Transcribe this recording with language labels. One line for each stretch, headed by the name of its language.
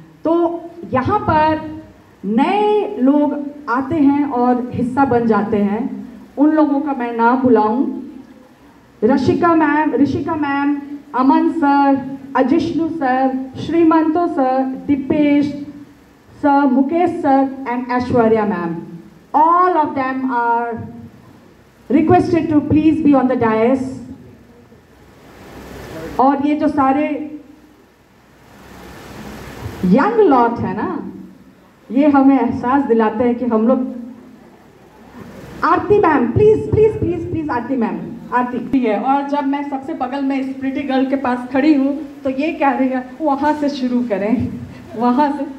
Hindi: तो यहाँ पर नए लोग आते हैं और हिस्सा बन जाते हैं। उन लोगों का मैं नाम बुलाऊं। Rishika ma'am, Aman sir, अजिष्णु sir, श्रीमंतो sir, Dipesh sir, Mukesh sir and Aishwarya ma'am.
English: All of them are requested to please be on the dais.
Hindi: और ये जो सारे यंग लॉट है ना, ये हमें एहसास दिलाते हैं कि हम लोग। आरती ma'am, please please please please, Aarti ma'am, आरती है। और जब मैं सबसे बगल में इस प्रिटी गर्ल के पास खड़ी हूँ तो ये कह रही है वहाँ से शुरू करें, वहाँ से।